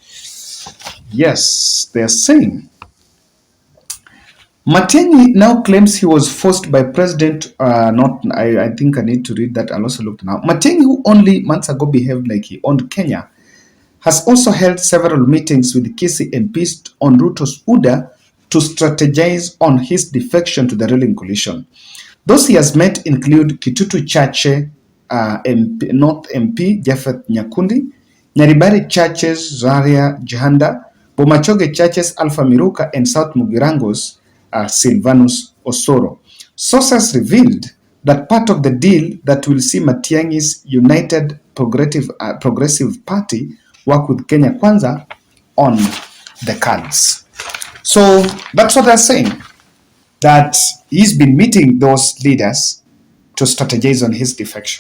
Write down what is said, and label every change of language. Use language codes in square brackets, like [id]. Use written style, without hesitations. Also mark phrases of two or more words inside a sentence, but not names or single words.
[en] Yes, they're saying Matangi now claims he was forced by President, I think I need to read that. I'll also look now. Matangi, who only months ago behaved like he owned Kenya, has also held several meetings with Kisii MPs on Ruto's order to strategize on his defection to the ruling coalition. Those he has met include Kitutu Chache, North MP Japhet Nyakundi, Nyaribari Churches Zaria Jihanda, Bomachoge Churches Alpha Miruka, and South Mugirango's Silvanus Osoro. Sources revealed that part of the deal that will see Matiangi's United Progressive Party work with Kenya Kwanza on the cards. So that's what they're saying, that he's been meeting those leaders to strategize on his defection.